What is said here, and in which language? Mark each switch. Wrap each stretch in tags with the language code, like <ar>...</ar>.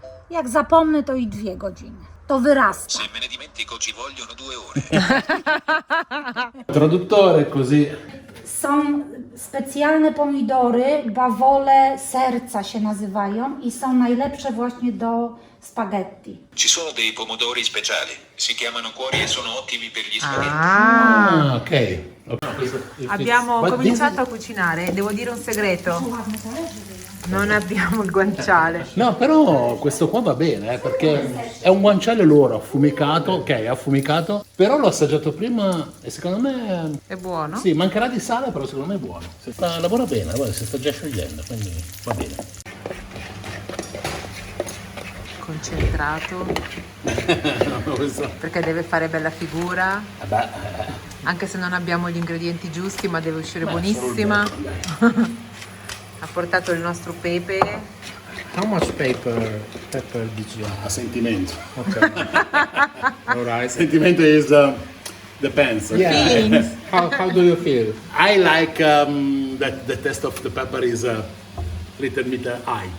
<pl>Jak zapomnę, to i 2 godziny. To wyrasta.</pl> <it>Se me ne dimentico ci vogliono 2 ore. Traduttore così.</it> <pl>Są specjalne pomidory, bawole serca się nazywają i są najlepsze właśnie do spaghetti.</pl> <it>Ci sono dei pomodori speciali, si chiamano cuori e sono ottimi per gli spaghetti. Ok. Abbiamo cominciato a cucinare, devo dire un segreto. Non abbiamo il guanciale. No, però questo qua va bene, perché è un guanciale loro affumicato, ok, affumicato, però l'ho assaggiato prima e secondo me È buono? sì, mancherà di sale, però secondo me è buono. Lavora bene, guarda, si sta già sciogliendo, quindi va bene. Concentrato. Perché deve fare bella figura. Anche se non abbiamo gli ingredienti giusti, ma deve uscire buonissima. Ha portato il nostro pepe.</it> <en>How much pepper did you have?</en> <it>A sentimento.</it> <en>Okay. All right. Sentimento is depends. Yeah. How do you feel? I like that the taste of the pepper is a little bit high.</en>